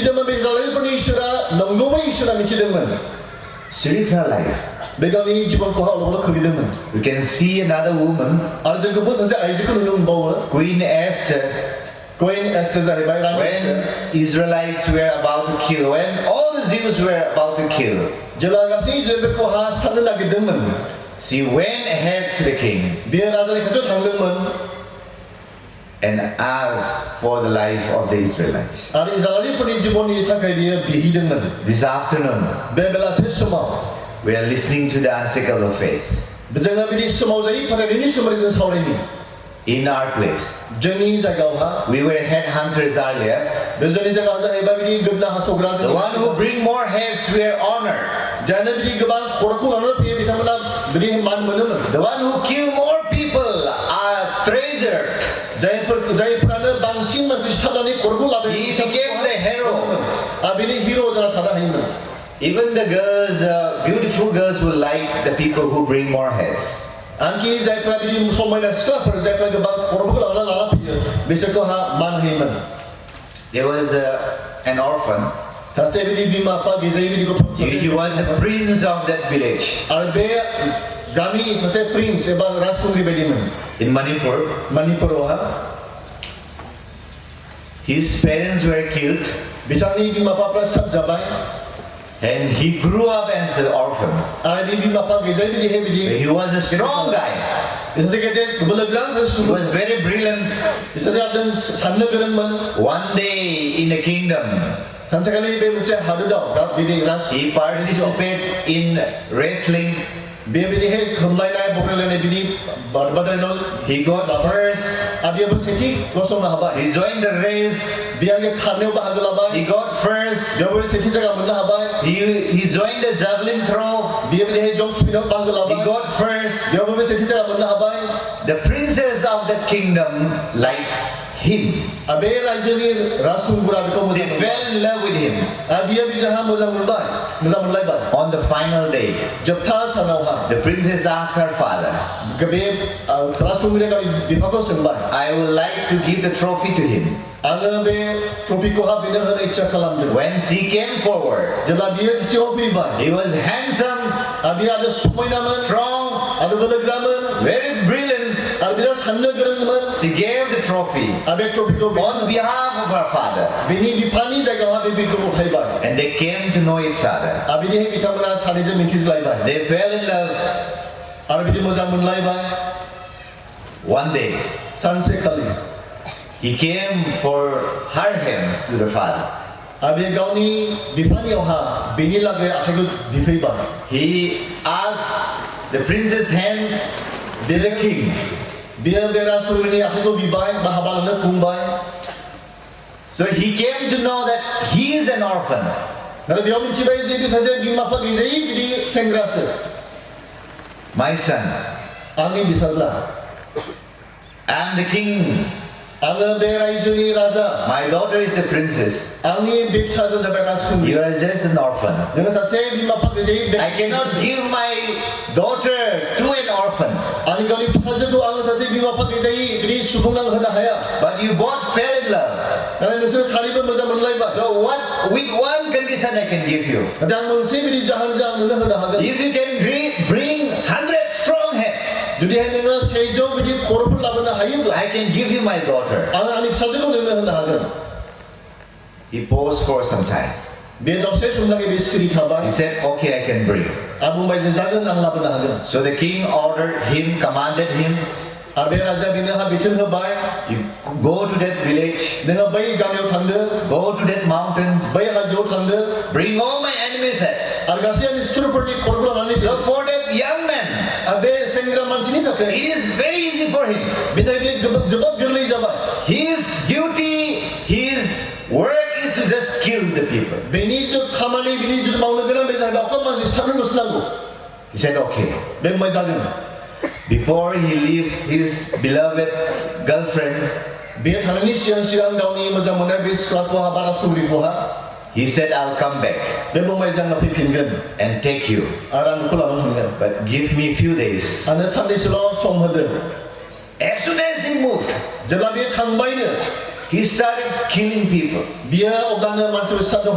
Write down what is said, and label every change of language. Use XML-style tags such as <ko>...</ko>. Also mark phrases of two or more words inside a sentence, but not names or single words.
<en>She reads her life. We can see another woman, Queen Esther.</en> <brx>Queen Esther जाहैबाय रानी</brx> <en>When Esther Israelites were about to kill, when all the Jews were about to kill,</en> <brx>जेब्ला गासै इजराइलखौ हासथारनो नागिरदोंमोन</brx> <en>she went ahead to the king</en> <brx>बियो राजानि खाथियाव थांदोंमोन</brx> <en>and asked for the life of the Israelites.</en> <brx>आरो इजराइलिफोरनि जिबननि थाखाय बियो बिहैदोंमोन</brx> <en>This afternoon,</en> <brx>बे बेलासे समाव</brx> <en>we are listening to the unshakable faith</en> <brx>जोङो बिदि समाव जायै फोथायनायनि सोमोन्दै जों सावरायनि</brx> <en>in our place.</en> <brx>जोंनि जायगायावहा</brx> <en>We were headhunters earlier.</en> <brx>बे जोंनि जायगायाव जाहैबाय बिदि गोदना हासौग्रा</brx> <en>The one who bring more heads were honored.</en> <brx>जानो बिदि गोबां खर'खौ लानानै फैयो बिथांमोना बिदि मान मोनोमोन</brx> <en>The one who kill more people are treasured.</en> <brx>जायफोरानो बांसिन मानसि सिथारनानै खर'खौ लाबोयो</brx> <en>He became the hero.</en> <brx>बिनि हिर' जाना थानो हायोमोन</brx> <en>Even the girls, beautiful girls, will like the people who bring more heads.</en> <brx>आंखि जायफ्रा बिदि समायना सिख्लाफोर जायफ्रा गोबां खर'फोरखौ लाना फैयो बिसोरखौ मान होयोमोन</brx> <en>There was an orphan.</en> <brx>सासे बिदि बिमा बिफा गैजायै बिदि गथ'</brx> <en>He was the prince of that village</en> <brx>आरो बे गामिनि सासे प्रिन्स एबा राजकुंग्रि बायदिमोन</brx> <en>in Manipur.</en> <brx>मणिपुरावहा</brx> <en>His parents were killed</en> <brx>बिथांनि बिमा बिफाफ्रा सिथारजाबाय</brx> <en>and he grew up as an orphan.</en> <brx>आरो बे बिमा बिफा गैजायै बिदिहाय बिदि</brx> <en>He was a strong guy.</en> <brx>सासे गेदेर बोलोगोरा सासे</brx> <en>He</en> <brx>सुबुं</brx> <en>was very brilliant.</en> <brx>सासे आदों साननो गोरोंमोन</brx> <en>One day in a kingdom,</en> <brx>सानसेखालि बे मोनसे हादोराव बिदि राज</brx> <en>he participated in wrestling.</en> <brx>बे बिदिहाय खोमलायनाय बग्रायलायनाय बिदि बादायनायाव</brx> <en>He got first.</en> <brx>आरो बेयावबो सेथि गसंनो हाबाय</brx> <en>He joined the race.</en> <brx>बियो खारनायाव बाहागो लाबाय</brx> <en>He got first.</en> <brx>बेयावबो सेथि जायगा मोननो हाबाय</brx> <en>He joined the javelin throw.</en> <brx>बियो बिदिहाय जं खुबैनायाव बाहागो</brx> <en>He</en> <brx>लाबाय</brx> <en>got first.</en> <brx>बेयावबो बे सेथि जायगा मोननो हाबाय</brx> <en>The princess of that kingdom liked him.</en> <brx>आरो बे रायजोनि राजकुंगुरा बेखौ</brx> <en>She</en> <brx>मोजां मोनबाय</brx> <en>fell in love with him.</en> <brx>आरो बियो बिजोंहा मोजां मोनलायबाय</brx> <en>On the final day,</en> <brx>जोबथा सानावहा</brx> <en>the princess asked her father,</en> <brx>बे राजकुंगुरिया गावनि बिफाखौ सोंबाय</brx> <en>I would like to give the trophy to him.</en> <brx>आङो बे ट्रफिखौहा बेनो होनो इच्ছা खालामदों</brx> <en>When she came forward,</en> <brx>जेब्ला बियो सिगाङाव फैबाय</brx> <en>he was handsome,</en> <brx>आरो बियो आरो समायनामोन</brx> <en>strong,</en> <brx>आरो बोलोगोरामोन</brx> <en>very brilliant.</en> <brx>आरो बिराद साननो गोरोंमोन</brx> <en>She gave the trophy</en> <brx>आरो बे ट्रफिखौ</brx> <en>on behalf of her father.</en> <brx>बेनि बिफानि जायगायावहा बे बिखौ गथायबाय</brx> <en>And they came to know each other.</en> <brx>आरो बिदिहाय बिथांमोना सानैजों मिथिज्लायबाय</brx> <en>They fell in love.</en> <brx>आरो बिदि मोजां मोनलायबाय</brx> <en>One day,</en> <brx>सानसेखालि</brx> <en>he came for her hands to the father.</en> <brx>आरो बे गावनि बिफानियावहा बेनि लागै आखाइखौ बिफैबाय</brx> <en>He asked the princess' hand to the king.</en> <brx>बियो बे राजकुंग्रिनि आखाइखौ बिबाय बा हाबा लानो बुंबाय</brx> <en>So he came to know that he is an orphan.</en> <brx>आरो बेयाव मिथिबाय जे बे सासे बिमा बिफा गैजायै बिदि सेंग्रासो</brx> <en>My son,</en> <brx>आंनि बिसाज्ला</brx> <en>I am the king.</en> <brx>आङो बे रायजोनि राजा</brx> <en>My daughter is the princess.</en> <brx>आंनि बे फिसाजो जाबाय राजकुंग्रि</brx> <en>You are just an orphan.</en> <brx>नोङो सासे बिमा बिफा गैजायै</brx> <en>I cannot give my daughter to an orphan.</en> <brx>आंनि गावनि फिसाजोखौ आङो सासे बिमा बिफा गैजायै बिदि सुबुं आं होनो हाया</brx> <en>But you both fell in love.</en> <brx>नाथाय नोंसोर सानैबो मोजां मोनलायबाय</brx> <en>So with one condition I can give you.</en> <brx>नाथाय आं मोनसे बिदि जाहोनजों आं नोंनो होनो हागोन</brx> <en>If you can bring 100 strong heads,</en> <brx>जुदिहाय नोङो 100 बिदि खर'फोर लाबोनो हायोब्ला</brx> <en>I can give you my daughter.</en> <brx>आं आंनि फिसाजोखौ नोंनो होनो हागोन</brx> <en>He paused for some time.</en> <brx>बे दसे समलागै बे सिरि थाबाय</brx> <en>He said, okay, I can bring.</en> <brx>आं बुंबाय जे जागोन आं लाबोनो हागोन</brx> <en>So the king ordered him, commanded him,</en> <brx>आरो बे राजाया बेनोहा बिथोन होबाय</brx> <en>you go to that village,</en> <brx>नोङो बै गामियाव थांदो</brx> <en>go to that mountains,</en> <brx>बै हाजोआव थांदो</brx> <en>bring all my enemies head.</en> <brx>आरो गासै आंनि सुथुरफोरनि खर'खौ लानानै</brx> <en>So for that young man,</en> <brx>आरो बे सेंग्रा मानसिनि थाखाय</brx> <en>it is very easy for him.</en> <brx>बेनि बे जोबोद गोरलै जाबाय</brx> <en>His duty, his work is to just kill the people.</en> <brx>बेनि जिथु खामानि बिनि जिथु मावनो गोनां बे जाहैबाय अखल मानसि सिथारनोल'सो नांगौ</brx> <en>He said, okay.</en> <brx>बे बुंबाय जागोन</brx> <en>Before he leave his beloved girlfriend,</en> <brx>बे थांनायनि सिगां गावनि मोजां मोननाय बे सिख्लाखौहा बा राजकुंग्रिखौहा</brx> <en>he said, I'll come back</en> <brx>बे बुंबाय जे आङो फैफिनगोन</brx> <en>and take you.</en> <brx>आरो आं नोंखौ लानानै थांगोन</brx> <en>But give me a few days.</en> <brx>आंनो साननैसोल' सम होदो</brx> <en>As soon as he moved,</en> <brx>जेब्ला बे थांबायनो</brx> <en>he started killing people.</en> <brx>बियो अब्लानो मानसिफोर सिथारनो</brx>